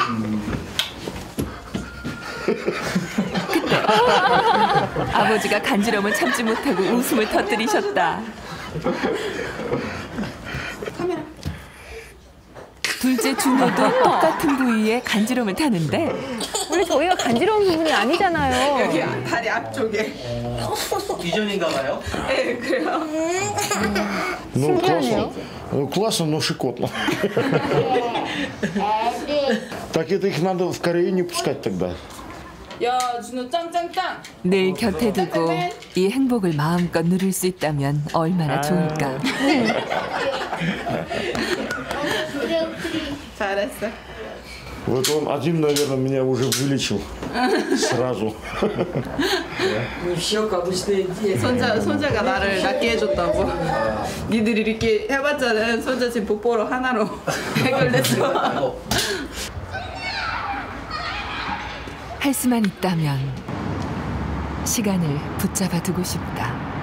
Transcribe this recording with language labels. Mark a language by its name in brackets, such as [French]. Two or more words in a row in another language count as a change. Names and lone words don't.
[Korean] 그때 아버지가 간지럼을 참지 못하고 웃음을 터뜨리셨다. 둘째 준호도 똑같은 부위에 간지럼을 타는데 원래 저희가 간지러운 부분이 아니잖아요. 여기 다리 앞쪽에. 이전인가 봐요? 네, 그래요. [Russian] Ну, классно. Классно, но щекотно. Так это их надо в Корею не пускать тогда. [Korean] 야, 준호 짱짱짱. 늘 곁에 두고 이 행복을 마음껏 누릴 수 있다면 얼마나 좋을까. 잘했어. [Russian] Вот он один, наверное, меня уже вылечил сразу. [Korean] 손자가 나를 낫게 해줬다고. 니들이 이렇게 해봤자는 손자 지금 복보로 하나로 해결됐어. 할 수만 있다면 시간을 붙잡아 두고 싶다.